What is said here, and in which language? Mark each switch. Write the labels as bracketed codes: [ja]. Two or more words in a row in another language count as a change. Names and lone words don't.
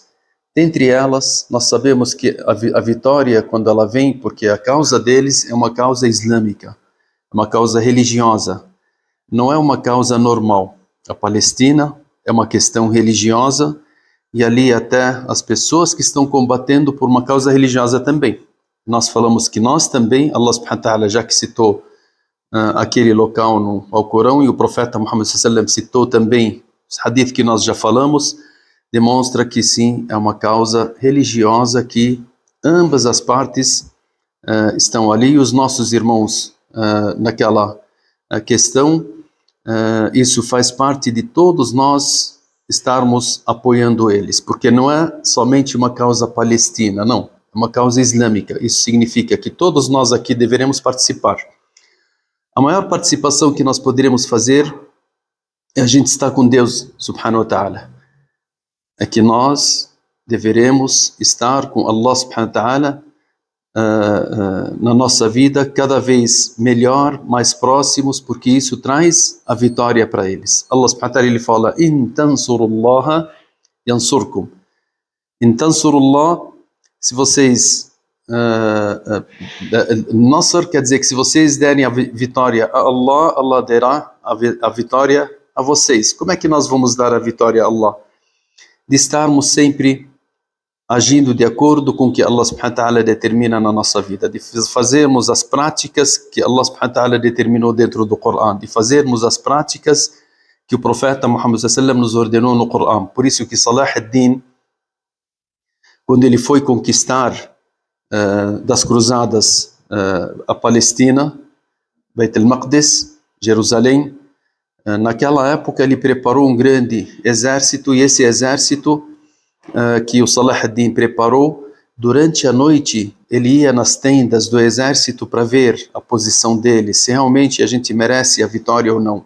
[pt] Dentre elas, nós sabemos que a vitória, quando ela vem, porque a causa deles é uma causa islâmica, uma causa religiosa, não é uma causa normal. A Palestina é uma questão religiosa, e ali até as pessoas que estão combatendo por uma causa religiosa também. Nós falamos que nós também, [ar] الله سبحانه وتعالى, [pt] já que citou aquele local no Alcorão, e o profeta Muhammad [ar] صلى الله عليه وسلم [pt] citou também os hadith que nós já falamos, demonstra que sim, é uma causa religiosa que ambas as partes estão ali, e os nossos irmãos naquela questão, isso faz parte de todos nós estarmos apoiando eles, porque não é somente uma causa palestina, não, é uma causa islâmica. Isso significa que todos nós aqui deveremos participar. A maior participação que nós poderemos fazer é a gente estar com Deus, [ar] سبحانه وتعالى. [pt] É que nós deveremos estar com [ar] الله سبحانه وتعالى, [pt] na nossa vida cada vez melhor, mais próximos, porque isso traz a vitória para eles. [ar] الله سبحانه وتعالى, [pt] ele fala: [ar] إن تنصروا الله ينصركم. إن تنصروا الله, [pt] se vocês Nasr quer dizer que se vocês derem a vitória a Allah, Allah dará a vitória a vocês. Como é que nós vamos dar a vitória a Allah? De estarmos sempre agindo de acordo com o que [ar] الله سبحانه وتعالى [pt] determina na nossa vida, de fazermos as práticas que [ar] الله سبحانه وتعالى [pt] determinou dentro do Corão, de fazermos as práticas que o profeta Muhammad [ar] صلى الله عليه وسلم [pt] nos ordenou no Corão. Por isso que Salah ad-Din, quando ele foi conquistar das cruzadas a Palestina, Beit al-Maqdis, Jerusalém, naquela época ele preparou um grande exército, e esse exército que o Salah ad-Din preparou, durante a noite ele ia nas tendas do exército para ver a posição dele, se realmente a gente merece a vitória ou não.